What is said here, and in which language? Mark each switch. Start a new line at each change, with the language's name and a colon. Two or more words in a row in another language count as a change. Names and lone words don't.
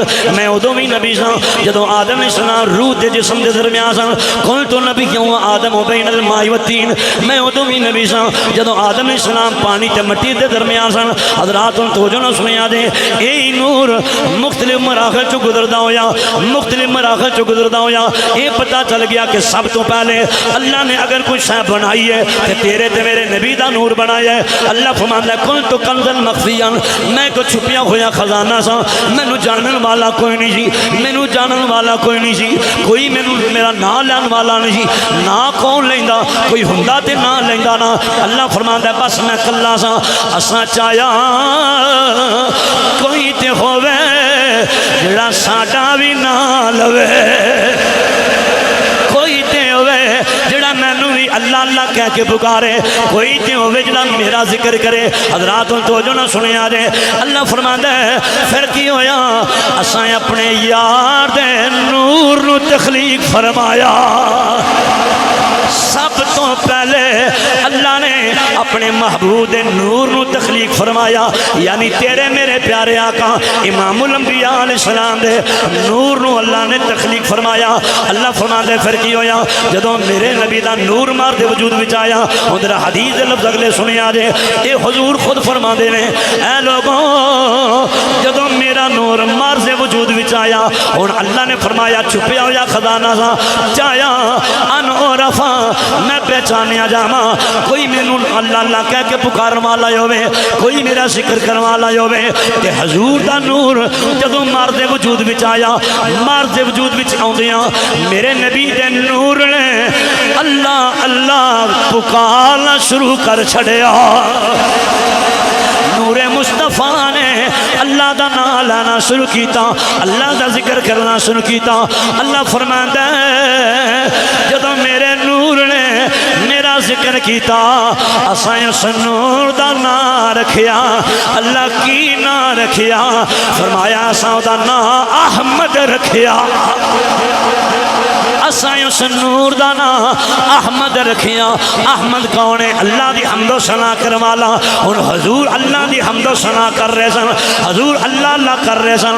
Punjabi: میں ادو بھی نبی سا جدو آدم السلام روح دے جسم دے درمیان سن.
Arabic: قلت نبی و آدم بین الماء والطین.
Punjabi: میں ادو بھی نبی سا جدو آدم السلام پانی تے مٹی دے درمیان سن. حضرات ان توجہ نہ سنیا دے اے نور مختلف مراحل چ گزردا ہویا مختلف مراحل چ گزردا ہویا اے پتہ چل گیا کہ سب تو پہلے اللہ نے اگر کوئی شے بنائی ہے تے تیرے تے میرے نبی دا نور بنایا ہے. اللہ فرماندا ہے
Arabic: کل تو کنزا مخفیا.
Punjabi: میں کو چھپیا ہویا خزانہ سا. مینوں جانن والا کوئی نہیں سی. مینوں جانن والا کوئی نہیں سی. کوئی مینوں میرا نام لین والا نہیں سی. نا کون لیندا کوئی ہوندا تے نہ لیندا نا. اللہ فرماندا ہے بس میں کلا سا. اساں چاہیا کوئی تے ہووے جڑا ساڈا بھی نہ لوے. کوئی تے ہووے جڑا مینوں بھی اللہ اللہ کہہ کے پکارے. کوئی تے ہووے جڑا میرا ذکر کرے. حضرات توجہ نہ سنیا جے. اللہ فرماندا ہے پھر کی ہویا اساں اپنے یار دے نور نو تخلیق فرمایا. سب تو پہلے اللہ نے اپنے محبوب دے نور نو تخلیق فرمایا. یعنی تیرے میرے پیارے آقا
Arabic: امام الانبیاء علیہ السلام
Punjabi: دے نور نو اللہ نے تخلیق فرمایا. اللہ فرماندے پھر کی ہویا جدوں میرے نبی دا نور مار دے وجود وچ آیا. ادھر حدیث دے لفظ اگلے سنیا جے. اے حضور خود فرماندے نے اے لوگوں جدوں میرا نور مار دے وجود وچ آیا ہن اللہ نے فرمایا چھپیا ہویا خزانہ سا چایا
Arabic: ان عرفا
Punjabi: میں پہچانیا جاواں. کوئی مینوں اللہ اللہ کہہ کے پکارن والا ہوے کوئی میرا ذکر کرن والا ہوے تے حضور دا نور جدوں مار دے وجود وچ آیا مار دے وجود وچ آوندیاں میرے نبی دے نور نے اللہ اللہ پکارنا شروع کر چھڑیا. نور مصطفیٰ نے اللہ دا نام لینا شروع کیتا. اللہ دا ذکر کرنا شروع کیتا. اللہ فرماندا ہے جدوں میرے نور نے میرا ذکر کیتا اساں اس نور دا نام رکھیا. اللہ کی نام رکھیا فرمایا اساں دا نام احمد رکھیا. اساں اس نور دا نام احمد رکھیا. احمد کون ہے؟ اللہ دی حمد و ثنا کرن والا. ہن حضور اللہ دی حمد و ثنا کر رہے سن. حضور اللہ اللہ کر رہے سن.